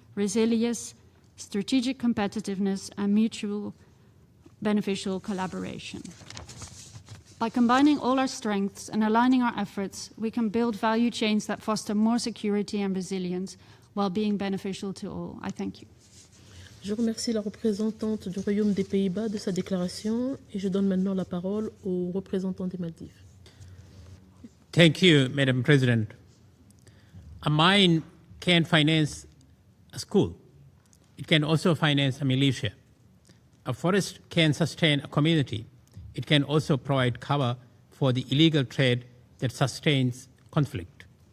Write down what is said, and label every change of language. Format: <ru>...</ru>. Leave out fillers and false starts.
<en>resilience, strategic competitiveness, and mutual beneficial collaboration. By combining all our strengths and aligning our efforts, we can build value chains that foster more security and resilience while being beneficial to all. I thank you.</en> <fr>Je remercie la représentante du Royaume des Pays-Bas de sa déclaration et je donne maintenant la parole au représentant des Maldives.</fr> <en>Thank you, Madam President. A mine can finance a school. It can also finance a militia. A forest can sustain a community. It can also provide cover for the illegal trade that sustains conflict.</en>